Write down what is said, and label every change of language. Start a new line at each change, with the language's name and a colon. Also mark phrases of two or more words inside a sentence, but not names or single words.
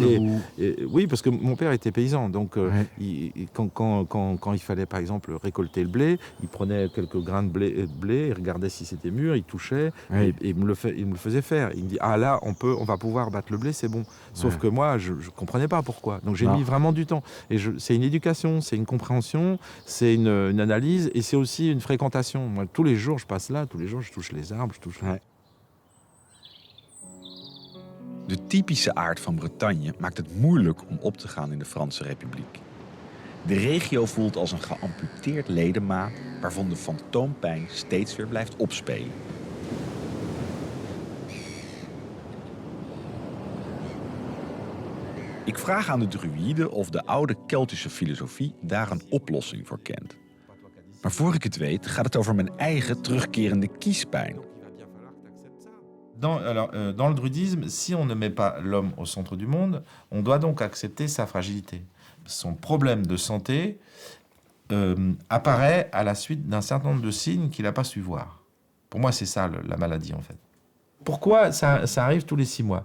French: oui, parce que mon père était paysan. Donc, quand il fallait, par exemple, récolter le blé, il prenait quelques grains de blé, il regardait si c'était mûr, il touchait, et il me le faisait faire. Il me dit, ah là, on va pouvoir battre le blé, c'est bon. Sauf que moi, je comprenais pas pourquoi. Donc, j'ai mis vraiment du temps. Et c'est une éducation, c'est une compréhension, c'est une analyse, et c'est aussi une fréquentation. Moi, tous les jours, je passe là, tous les jours, je touche les arbres, je touche...
Dutch: De typische aard van Bretagne maakt het moeilijk om op te gaan in de Franse Republiek. De regio voelt als een geamputeerd ledemaat waarvan de fantoompijn steeds weer blijft opspelen. Ik vraag aan de druïde of de oude Keltische filosofie daar een oplossing voor kent. Maar voor ik het weet, gaat het over mijn eigen terugkerende kiespijn.
French: Dans le druidisme, si on ne met pas l'homme au centre du monde, on doit donc accepter sa fragilité. Son problème de santé apparaît à la suite d'un certain nombre de signes qu'il n'a pas su voir. Pour moi, c'est ça la maladie, en fait. Pourquoi ça arrive tous les 6 mois?